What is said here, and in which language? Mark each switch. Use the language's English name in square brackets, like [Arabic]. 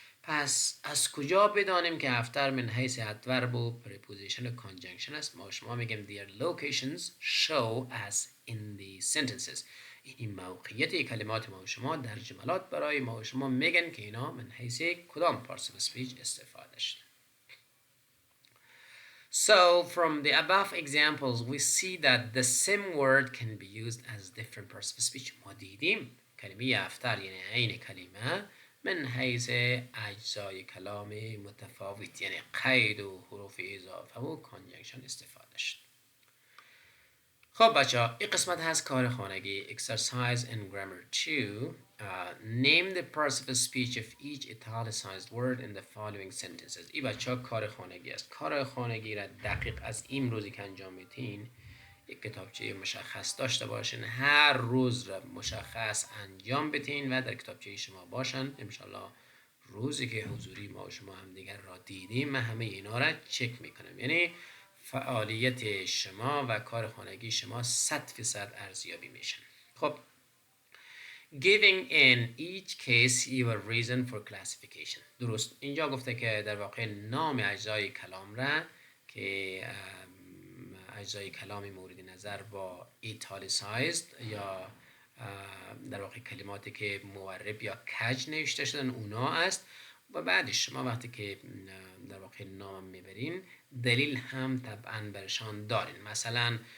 [Persian] پس از کجا بدانیم که after من حیث adverb و preposition و conjunction است؟ ما شما میگیم [English] their locations show as in the sentences. [Persian] این موقعیت کلمات ما شما در جملات برای ما شما میگن که اینا من حیث کدام parts of speech استفاده شده. [English] So from the above examples we see that the same word can be used as different parts of speech. [Persian] ما دیدیم کلمه after یعنی عین کلمه من حیث اجزای کلام متفاوت، یعنی قید و حروف اضافه و کانجنکشن استفاده شد. خب بچه ها این قسمت هست کار خانگی [English] exercise in grammar 2. Name the parts of a speech of each italicized word in the following sentences. [Persian] این بچه ها کار خانگی است. کار خانگی را دقیق از این روزی که انجام میدین یک کتابچه مشخص داشته باشین، هر روز را مشخص انجام بدین و در کتابچه شما باشن. انشالله روزی که حضوری ما و شما هم دیگر را دیدیم من همه اینا را چک میکنم، یعنی فعالیت شما و کار خانگی شما 100% ارزیابی میشن. [English] خب giving in each case your reason for classification. [Persian] درست اینجا گفته که در واقع نام اجزای کلام را که اجزای کلامی مورد نظر با ایتالیسایزد یا در واقع کلماتی که مورب یا کج نوشته شدن اونا است، و بعدش شما وقتی که در واقع نام میبرین دلیل هم طبعا برشان دارین. مثلا